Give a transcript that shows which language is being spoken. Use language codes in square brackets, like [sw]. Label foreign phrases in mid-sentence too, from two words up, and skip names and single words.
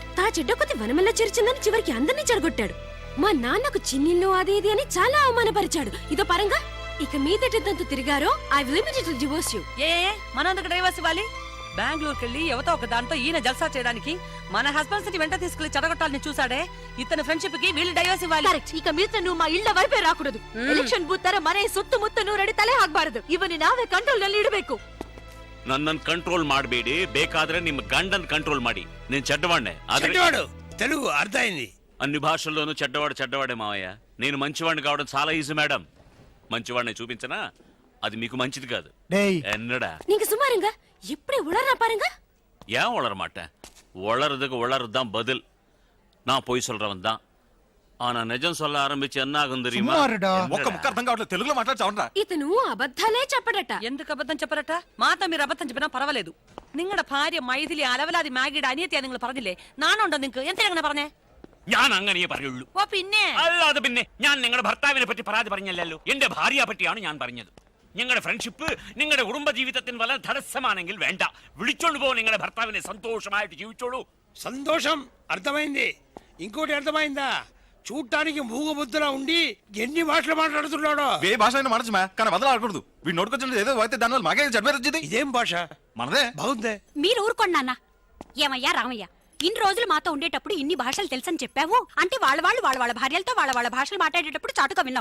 [te] తా చెడ్డ కొద్ది వనమల్ల చేర్చిందని చివరికి అందరినీ చెడగొట్టాడు. మా నాన్నకు చిన్నిల్లు అది ఇది అని చాలా అవమానపరిచాడు. ఇదో పరంగా ఇక మీదట తంతు తిరిగారో [en] I will immediately divorce you. [te] ఏ మనందుకు డైవర్స్ ఇవ్వాలి? బెంగళూరుకి వెళ్ళి యువత ఒక దాంతో ఈయన జల్సా చేయడానికి మన హస్బెండ్స్ ని వెంట తీసుకెళ్లి చెడగొట్టాలని చూసాడే. ఇతని ఫ్రెండ్షిప్ కి వీళ్ళు డైవర్స్ ఇవ్వాలి. [kn] ಈಗ ಮಿತ್ರ ನೀವು [te] మా ఇళ్ళ వైపే రాకూడదు [en] election booth [kn] ತರ ಮನೆ ಸುತ್ತು ಮುತ್ತು ನೂರಡಿ ತಲೆ ಹಾಕಬಾರದು. ಇವನ್ನ ನಾವೇ ಕಂಟ್ರೋಲ್ ನಲ್ಲಿ ಇಡಬೇಕು. ನನ್ನನ್ನು ಕಂಟ್ರೋಲ್ ಮಾಡಬೇಡಿ, ಬೇಕಾದ್ರೆ ನಿಮ್ಮ ಗಂಡನ್ ಕಂಟ್ರೋಲ್ ಮಾಡಿ. [te] నేను చెడ్డవాడినే. చెడ్డవాడు తెలుగు అర్థమైంది. అన్ని భాషల్లోనూ చెడ్డవాడే మావయ్య. నేను మంచివాడిని కావడం చాలా ఈజీ మేడం. మంచివాడిని చూపించనా? అది మీకు మంచిది కాదు. [ta] ఎన్నడా நீங்க சும்மா இருங்க. எப்படி உளறா பாருங்க. ஏன் உளர மாட்டேன்? உளறதுக்கு உளறதுதான் பதில். நான் பொய் சொல்றவன் தான். ஆனா నిజం சொல்ல [te] ఆరంభించి ఎన్నాగం [ta] தெரியுமா? [te] ఒక్క ముక్క అర్థం కావట్లేదు, తెలుగులో మాట్లాడతావుండ్రా. ఇతను అబద్ధాలే చెప్పడట. ఎందుకు అబద్ధం చెప్పరట? മാതാ మీరు അബദ്ധം చెప్పినా పర్వాలేదు. [ml] നിങ്ങളുടെ ഭാര്യ മൈഥിലി അലവലാതി മാഗിയുടെ അനിയത്തിയാ നിങ്ങൾ പറഞ്ഞില്ലേ? നാണുണ്ടോ നിങ്ങൾക്ക്? എന്തിനാ അങ്ങനെ പറഞ്ഞേ? ഞാൻ അങ്ങനെ പറയുള്ളൂ. ഓ പിന്നെ അല്ലാതെ പിന്നെ ഞാൻ നിങ്ങളുടെ ഭർത്താവിനെ പറ്റി പരാതി പറഞ്ഞല്ലോ. എന്റെ ഭാര്യയെ പറ്റിയാണ് ഞാൻ പറഞ്ഞത്. നിങ്ങളുടെ ഫ്രണ്ട്ഷിപ്പ് നിങ്ങളുടെ കുടുംബ ജീവിതത്തിന് വല്ല തടസ്സമാണെങ്കിൽ വേണ്ട, വിളിച്ചോണ്ട് പോ നിങ്ങളുടെ ഭർത്താവിനെ. [te] సంతోషമായിട്ട് జీవించోడు. సంతోషం అర్థమైంది. ఇంకోటి అర్థమైందా? చూడటానికి మూగబుద్ధిలా ఉండి ఎన్ని భాషలు మాట్లాడుతున్నాడో. ఏ భాష అయినా మాడచ్చు, కానీ వదలాడకూడదు. వీడు నోటుకొచ్చిన ఏదో అయితే దానివల్ల మాకే చెడ్డ. ఇదేం భాష? మనదే. బాగుందే. మీరు ఊరుకోండి నాన్న. ఏమయ్యా రామయ్య, ఇన్ని రోజులు మాతో ఉండేటప్పుడు ఇన్ని భాషలు తెలుసని చెప్పావు అంటే వాళ్ళ భార్యలతో వాళ్ళ భాషలు మాట్లాడేటప్పుడు చాటుగా విన్నావు.